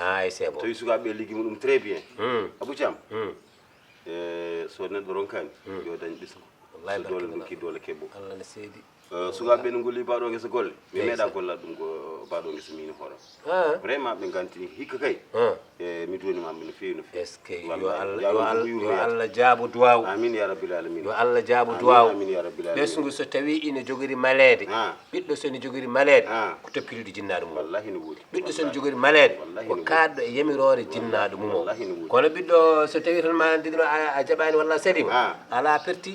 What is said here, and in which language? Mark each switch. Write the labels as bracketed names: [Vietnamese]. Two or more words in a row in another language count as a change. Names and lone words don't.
[Fula] sebo tawi sukaɓe ligguima ɗum [French] très bien [Fula] Abou Thiam so neɗɗo ronkani yo dañ ɓesgu wallahi so dole ɗum ki dole keɓɓo Allah ne seedi sukaɓe no golli baɗo guesa golle mi meeɗa gollade ɗum ko baɗo guesa min hooram vraiment ɓe gantini hikka kay mi donimama no fewi no fewi [French] est ce que [Fula] yo Allah jaabo duwaw [Arabic] آمين يا رب العالمين [Fula] yo Allah jaabo duwaw [Arabic] آمين يا رب العالمين [Fula] ɓesgu so tawi ine jogori malede ɓiɗɗo sone jogori malede ko toppiriɗo jinnaɗo mum wallahi no woodi ɓiɗɗo sone jogori malede ko kaɗɗo e yamirore jinnaɗo mum o kono ɓiɗɗo so tawi tan ma ndigno a jaɓani walla salima ala perti